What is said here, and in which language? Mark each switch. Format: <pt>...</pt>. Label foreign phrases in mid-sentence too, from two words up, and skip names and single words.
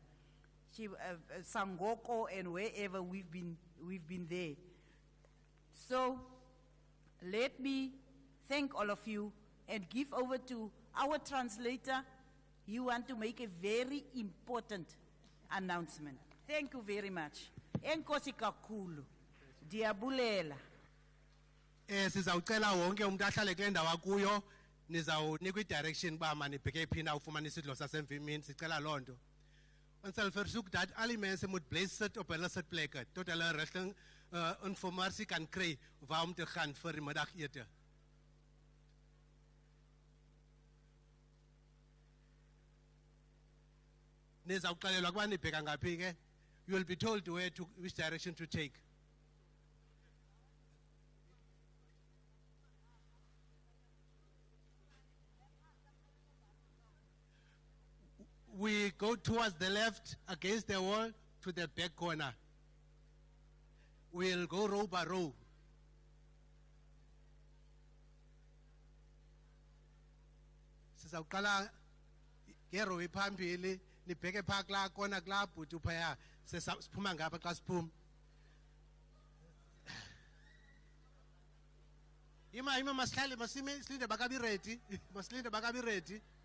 <en>Sangoko and wherever we've been there. So let me thank all of you and give over to our translator. You want to make a very important announcement. Thank you very much.</en> <xh>Enkosi kakhulu. Diabulela. Sizawucela wonke umuntu ahlale kule ndawo akuyo, nizawunikwa i-direction ba manibheke phi na ufumana isidlo sasemvimini, sicela loo nto.</xh> <af>Ons sal versoek dat al die mense moet bly sit op hulle sitplekke tot hulle rigting informasie kan kry waar om te gaan vir die middagete. Nizawuxelelwa kuba nibheka ngaphi ke.</af> <en>You will be told which direction to take. We go towards the left, against the wall, to the back corner. We'll go row by row.</en> <xh>Sizawuqala ngerow ephambili, nibheke phaa kulaa kona kulaa bhuti uphaya, siphuma ngapha xa siphuma. Ima masihlale, masilinde bakabi ready, masilinde bakabi ready.</xh>